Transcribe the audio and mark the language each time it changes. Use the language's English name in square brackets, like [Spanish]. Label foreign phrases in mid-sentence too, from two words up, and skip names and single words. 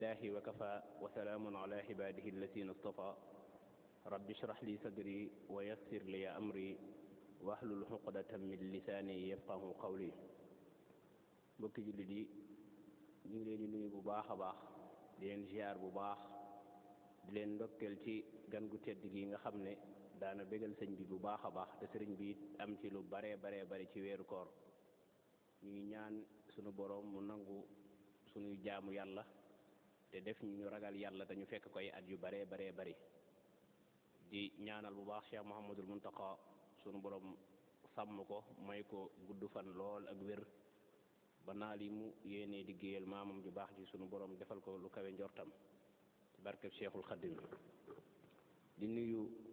[Arabic] الله وكفى وسلام على عباده الذين اصطفى رب اشرح لي صدري ويسر لي أمري واحلل عقدة من لساني يفقه قولي [Wolof] mbokki jullit yi ñu ngi leen di nuyu bu baax a baax di leen ziar bu baax di leen ndokkeel ci gan gu tedd gi nga xam ne daana bégal sëñ bi bu baax a baax te sëriñ bi am ci lu baree bari ci weeru koor ñu ngi ñaan sunu boroom mu nangu sunuy jaamu yàlla te def ñu ragal yàlla te ñu fekk koy at yu baree bari di ñaanal bu baax Cheikh Mouhamadul Muntaqa sunu boroom sàmm ko may ko gudd fan lool ak wér ba naa li mu yéenee liggéeyal maamam ju baax ji sunu borom defal ko lu kawe njortam ci barkeb Cheikhul Khadim di nuyu